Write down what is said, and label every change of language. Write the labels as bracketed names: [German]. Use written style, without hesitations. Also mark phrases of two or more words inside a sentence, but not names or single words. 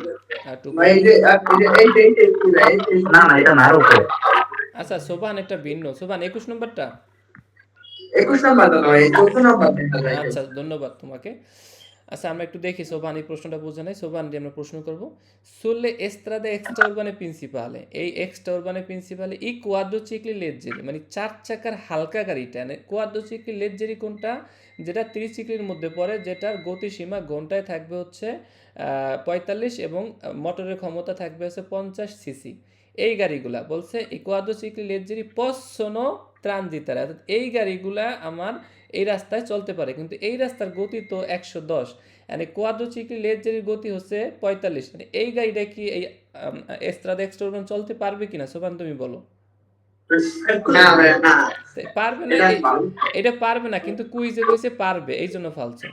[Bangla] আর একটু ভাই এই যে না না, এটা না, আর উপরে। আচ্ছা, সোবাহান একটা ভিন্ন। সোবাহান 21 নম্বরটা। 21 নাম্বার নয়, 14 নাম্বার দেখা যায়। আচ্ছা, ধন্যবাদ তোমাকে। আচ্ছা, আমরা একটু দেখি সোবাহান এই প্রশ্নটা বোঝে নাই। সোবাহান দিয়ে আমরা প্রশ্ন করব। [Italian] sulle strade extraurbane principale, [Bangla] এই এক্সট্রা প্রিন্সিপালে ই [Italian] quadricicli leggeri, [Bangla] মানে 4 চাকার হালকা গাড়িটা, মানে [Italian] quadricicli leggeri [Bangla] কোনটা, যেটা ত্রিচিক্লির মধ্যে পড়ে, যেটার গতিসীমা ঘন্টায় থাকবে হচ্ছে 45 এবং মোটরের ক্ষমতা থাকবে হচ্ছে 50 সিসি। এই গাড়িগুলা বলছে এই [Italian] quadricicli leggeri possono transitare, [Bangla] অর্থাৎ এই গাড়িগুলা আমার এই রাস্তায় চলতে পারে, কিন্তু এই রাস্তার গতি তো 110, মানে [Italian] quadricicli leggeri [Bangla] গতি হচ্ছে 45, মানে এই গাড়িটা কি এই এস্ত্রাদা এক্সট্রা চলতে পারবে কিনা? সোপান তুমি বলো। না ভাই না, পারবে না, এটা পারবে না, কিন্তু কুইজে কইছে পারবে, এই জন্য ফালছো।